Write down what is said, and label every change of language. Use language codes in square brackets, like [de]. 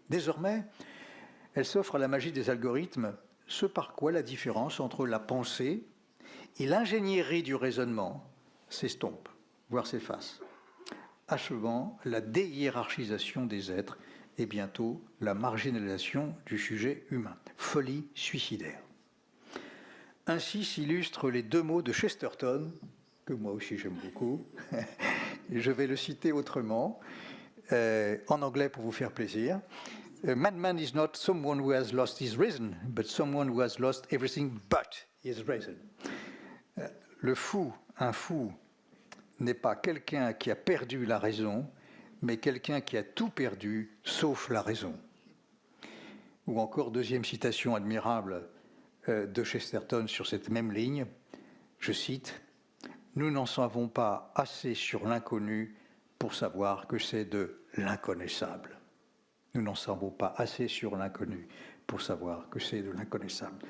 [fr] Désormais, elle s'offre à la magie des algorithmes, ce par quoi la différence entre la pensée et l'ingénierie du raisonnement s'estompe, voire s'efface, achevant la déhiérarchisation des êtres et bientôt la marginalisation du sujet humain. Folie suicidaire. Ainsi s'illustrent les 2 mots de Chesterton, que moi aussi j'aime beaucoup. Je vais le citer autrement, en anglais pour vous faire plaisir. [en] Madman is not someone who has lost his reason, but someone who has lost everything but his reason. [fr] Le fou, un fou, n'est pas quelqu'un qui a perdu la raison, mais quelqu'un qui a tout perdu, sauf la raison. Ou encore, 2e citation admirable de Chesterton sur cette même ligne, je cite, « Nous n'en savons pas assez sur l'inconnu pour savoir que c'est de l'inconnaissable. » Nous n'en savons pas assez sur l'inconnu pour savoir que c'est de l'inconnaissable.